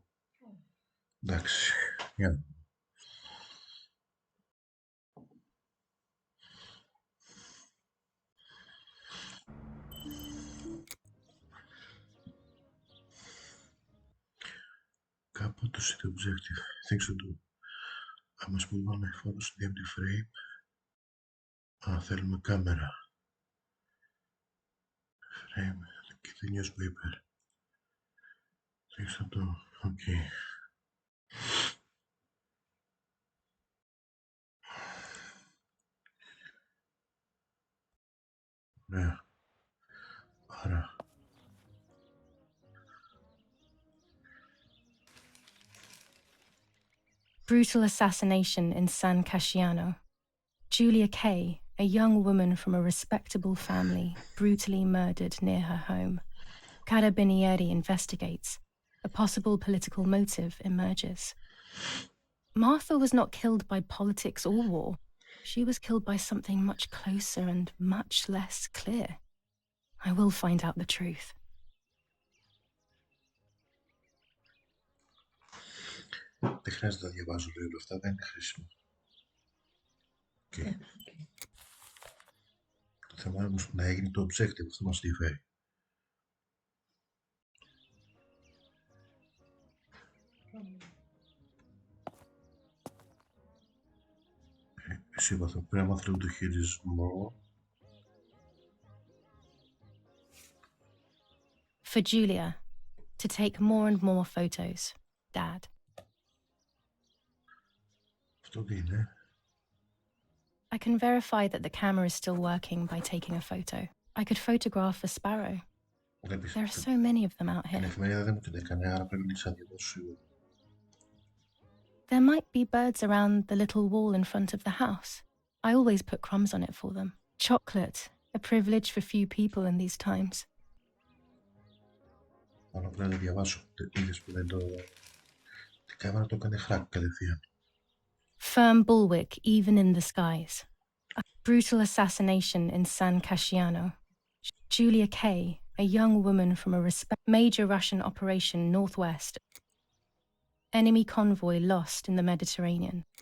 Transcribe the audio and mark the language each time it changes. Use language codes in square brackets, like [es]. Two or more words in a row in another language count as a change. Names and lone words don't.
[el] Εντάξει, για να δούμε. Κάποτε [en] see the objective. Things to do. I must move all my photos in the empty frame. [el] Θέλουμε κάμερα. Frame. [en] Και the newspaper. Things to do. Okay. [el] Ωραία. Άρα. [en] Brutal assassination in San Casciano. Julia Kay, a young woman from a respectable family, brutally murdered near her home. Carabinieri investigates. A possible political motive emerges. Martha was not killed by politics or war. She was killed by something much closer and much less clear. I will find out the truth. [el] Δεν χρειάζεται να διαβάζω λίγο αυτά, δεν είναι χρήσιμο. Okay. Το θέμα όμως να έγινε το objective, αυτό μας ενδιαφέρει. Εσύ είπα, θα πρέπει να μάθω το χειρισμό. [en] For Julia, to take more and more photos, Dad. [el] Αυτό τι είναι? [en] I can verify that the camera is still working by taking a photo. I could photograph a sparrow. There are so many of them out [el] Την [en] here. [el] εφημερίδα δεν μου την έκανε, άρα πρέπει να είσαι άδειο σίγουρα. [en] There might be birds around the little wall in front of the house. I always put crumbs on it for them. Chocolate, a privilege for few people in these times. [el] Μόνο πρέπει να το διαβάσω. Είδες που δεν το... Την κάμερα το έκανε χράκ κατευθείαν. [en] Firm bulwark even in the skies. A brutal assassination in San Casciano. Julia Kay, a young woman from a major Russian operation northwest. Enemy convoy lost in the Mediterranean.